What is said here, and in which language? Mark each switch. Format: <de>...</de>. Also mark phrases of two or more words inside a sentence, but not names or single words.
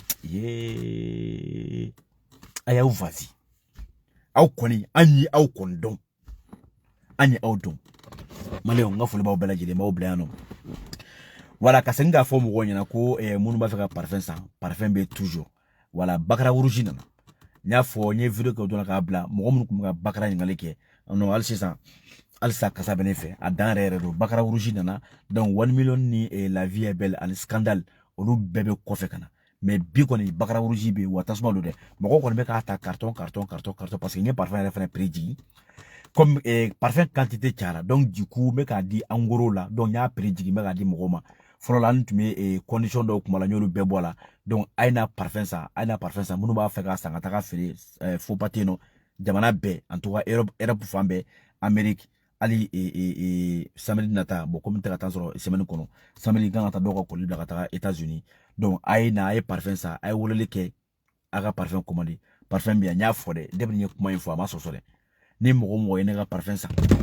<bm>a y'aw vasi aw kɔni an ye aw kɔni dɔn an ye aw dɔn maliyɛnw n ka foli b'aw bɛɛ lajɛlen b'aw bila yan nɔ wala ka segin k'a fɔ mɔgɔw ɲɛna ko minnu b'a fɛ ka parfum san parfum bɛ toujours wala Bakara Rouge nana n y'a fɔ n ye vidéo kɛ o dɔrɔn k'a bila mɔgɔ minnu tun bɛ ka Bakara ɲininkali kɛ hali sisan halisa kasa bɛ ne fɛ a dan yɛrɛ don Bakara Rouge nana donc 1 million ni la vie est belle ani scandale olu bɛɛ bɛ kɔfɛ ka na mais bi kɔni Bakara Rouge bɛ wa tasuma don dɛ mɔgɔw kɔni bɛ k'a ta</bm> <fr>carton parce que</fr> <bm>n ye parfum yɛrɛ fana prix jigin</bm> <fr>comme parfum quantité</fr> <bm>cayara</bm> <fr>donc du coup</fr> <bm>n bɛ k'a di</bm> <fr>en gros</fr> <bm>la donc n y'a prix jigin n bɛ k'a di mɔgɔw ma fɔlɔ la n tun bɛ condition dɔw kuma la n y'olu bɛɛ bɔ a la donc a ye na parfum san minnu b'a fɛ ka san ka taga feere</bm> <fr>faux pas</fr> <bm>tɛ yen nɔ jamana bɛɛ</bm> <fr>en tout cas Europe</fr> <bm>fan bɛɛ Amérique hali samedi nata</bm> <fr>bon comme</fr> <bm>n tɛ ka taa sɔrɔ semaine kɔnɔ samedi kan ka taa dɔw ka kɔli bila ka taga</bm> <fr>États-Unis donc</fr> <bm>a ye na a ye parfum san a ye weleli kɛ a ka</bm> <fr>parfum commandé parfum</fr> <bm>bɛ yan n y'a fɔ dɛ depuis n ye kuma in fɔ a ma sɔsɔ dɛ ni mɔgɔ ye ne ka parfum san</bm>